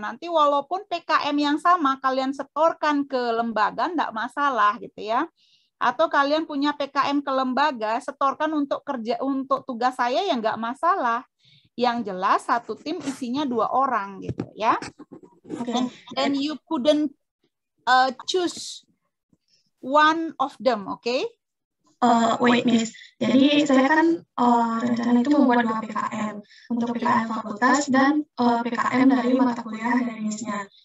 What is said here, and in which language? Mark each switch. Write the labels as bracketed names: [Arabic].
[Indonesian] Nanti walaupun PKM yang sama kalian setorkan ke lembaga enggak masalah gitu ya. Atau kalian punya PKM ke lembaga, setorkan untuk tugas saya ya enggak masalah. Yang jelas satu tim isinya 2 orang gitu ya. [English] Okay. And you couldn't choose one of them, okay? Wait, Miss. [Indonesian] Jadi saya kan rencana itu membuat 2 PKM. Untuk PKM fakultas dan PKM dari mata kuliah dari Miss-nya.